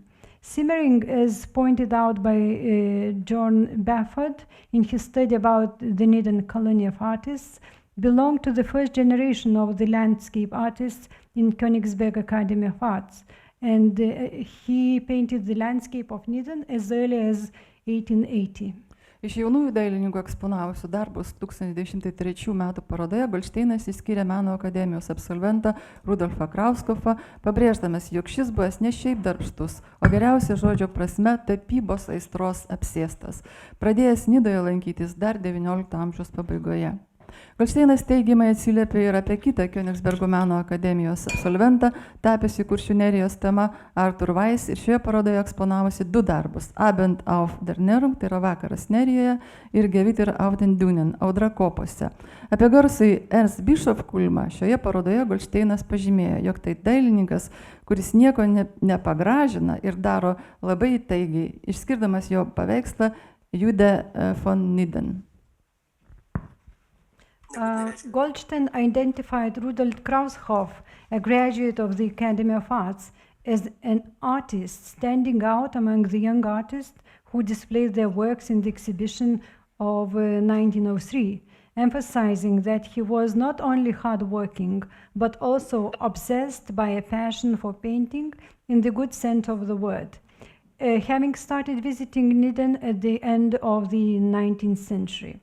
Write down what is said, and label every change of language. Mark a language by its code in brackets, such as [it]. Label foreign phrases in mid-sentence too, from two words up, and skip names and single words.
[en] Simmering, as pointed out by John Bafford in his study about the Nidan colony of artists, belonged to the first generation of the landscape artists in Königsberg Academy of Arts. And he painted the landscape of Nidan as early as 1880. [lt] Iš jaunųjų dailininkų eksponavusių darbus 1903 metų parodoje Goldšteinas išskyrė Meno akademijos absolventą Rudolfą Krauskofą, pabrėždamas, jog šis buvęs ne šiaip darbštus, o geriausia žodžio prasme tapybos aistros apsėstas, pradėjęs Nidoje lankytis dar XIX amžiaus pabaigoje. Goldšteinas teigiamai atsiliepė ir apie kitą Königsbergo Meno akademijos absolventą, tapęs į Kuršių nerijos tema Arthur Weiss, ir šioje parodoje eksponavusi 2 darbus – Abend auf der Neringung, tai yra vakaras Nerijoje, ir Gewitter auf den Dünen, audra kopose. Apie garsųjį Ernst Bischof Kulmą šioje parodoje Goldšteinas pažymėjo, jog tai dailininkas, kuris nieko nepagražina ir daro labai įtaigiai, išskirdamas jo paveikslą Jude von Niden. [en] Goldstein identified Rudolf Krauskopf, a graduate of the Academy of Arts, as an artist standing out among the young artists who displayed their works in the exhibition of 1903, emphasizing that he was not only hardworking, but also obsessed by a passion for painting in the good sense of the word, having started visiting Niden at the end of the 19th century.